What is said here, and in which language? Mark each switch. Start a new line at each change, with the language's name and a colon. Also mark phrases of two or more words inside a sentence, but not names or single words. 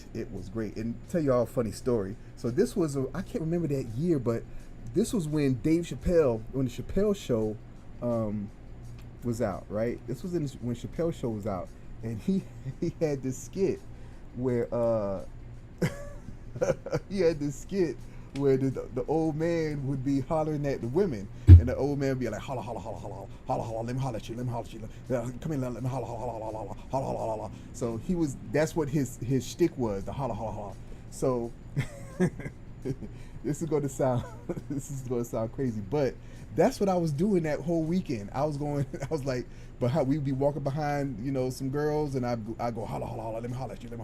English: And tell you all a funny story. So this was I can't remember that year, but this was when when the Chappelle Show was out, right? This was when Chappelle Show was out, and he had this skit where the old man would be hollering at the women, and the old man would be like, holla, holla, holla, holla, holla, holla, let me holla at you, come here, let me holla, holla, holla, holla, holla, holla, holla. So that's what his shtick was, the holla, holla, holla. So this is going to sound crazy, but that's what I was doing that whole weekend. I was like, but how we'd be walking behind, some girls, and I go, holla, holla, holla, let me holla at you.